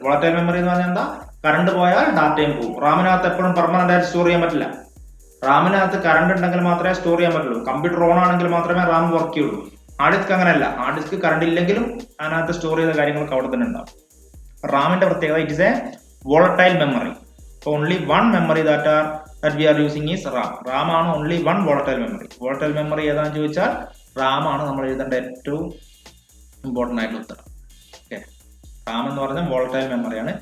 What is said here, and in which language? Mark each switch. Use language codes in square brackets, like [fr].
[ml] Volatile memory എന്ന് പറഞ്ഞാൽ എന്താ? കറണ്ട് പോയാൽ ഡാറ്റയും പോകും. റാമിനകത്ത് എപ്പോഴും പെർമനന്റ് ആയിട്ട് സ്റ്റോർ ചെയ്യാൻ പറ്റില്ല. റാമിനകത്ത് കറണ്ട് ഉണ്ടെങ്കിൽ മാത്രമേ സ്റ്റോർ ചെയ്യാൻ പറ്റുള്ളൂ. കമ്പ്യൂട്ടർ ഓൺ ആണെങ്കിൽ മാത്രമേ റാം വർക്ക് ചെയ്യുള്ളൂ. ഹാർഡ് ഡിസ്ക് അങ്ങനെയല്ല. ഹാർഡ് ഡിസ്ക് കറണ്ട് ഇല്ലെങ്കിലും അതിനകത്ത് സ്റ്റോർ ചെയ്ത കാര്യങ്ങളൊക്കെ അവിടെ തന്നെ ഉണ്ടാവും. റാമിന്റെ പ്രത്യേകത [en] It is a volatile memory. Only one memory that we are using is RAM. RAM [ml] ആണ് [en] only one volatile memory. [ml] Volatile memory ഏതാണെന്ന് ചോദിച്ചാൽ RAM ആണ് നമ്മൾ എഴുതേണ്ട ഏറ്റവും ഇമ്പോർട്ടന്റ് ആയിട്ടുള്ള ഉത്തരം. ഓക്കെ, RAM എന്ന് പറഞ്ഞാൽ volatile memory ആണ്.